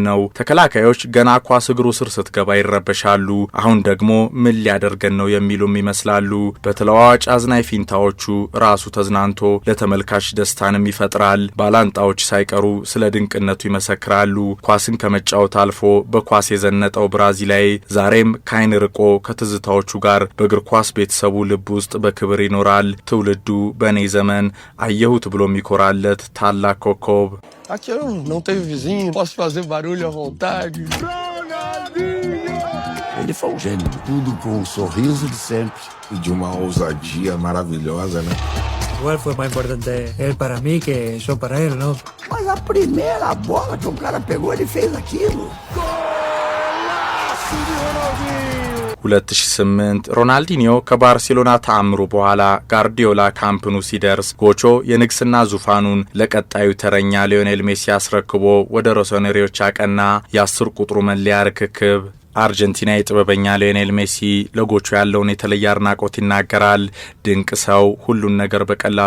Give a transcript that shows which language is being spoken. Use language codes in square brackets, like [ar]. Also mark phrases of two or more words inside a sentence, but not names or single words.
[am] ነው ተከላካዮች ገና ኳስ እግሩ ስር ስትገባ ይረበሻሉ አሁን ደግሞ ምን ሊያደርገን ነው የሚሉም ይመስላሉ በተለዋዋጭ አዝናይ ፊንታዎቹ ራሱ ተዝናንቶ ለተመልካች ደስታንም ይፈጥራል ባላንጣዎች ሳይቀሩ ስለ ድንቅነቱ ይመሰክራሉ ኳስን ከመጫወት አልፎ በኳስ የዘነጠው ብራዚላዊ ዛሬም ካይን ርቆ ከትዝታዎቹ ጋር በእግር ኳስ ቤተሰቡ ልብ ውስጥ በክብር ይኖራል ትውልዱ በኔ ዘመን አየሁት ብሎ የሚኮራለት ታላቅ ኮከብ [pt] Aqui eu não tenho vizinho, posso fazer barulho à vontade. ele foi um gênio. Tudo com um sorriso de sempre. E de uma ousadia maravilhosa, né? [es] Igual fue más importante él para mí que yo para él, ¿no? [pt] Mas a primeira bola que o cara pegou, ele fez aquilo. [am] 2008 ሮናልዲኒዮ ከባርሴሎና ተአምሮ በኋላ ጋርዲዮላ ካምፕኑ ሲደርስ ጎቾ የንግስና ዙፋኑን ለቀጣዩ ተረኛ ሊዮኔል ሜሲ አስረክቦ ወደ ሮሶኔሪዎች አቀና። የ10 ቁጥሩ መለያ ርክክብ አርጀንቲና የጥበበኛ ሊዮኔል ሜሲ ለጎቹ ያለውን የተለየ አድናቆት ይናገራል። ድንቅ ሰው፣ ሁሉን ነገር በቀላሉ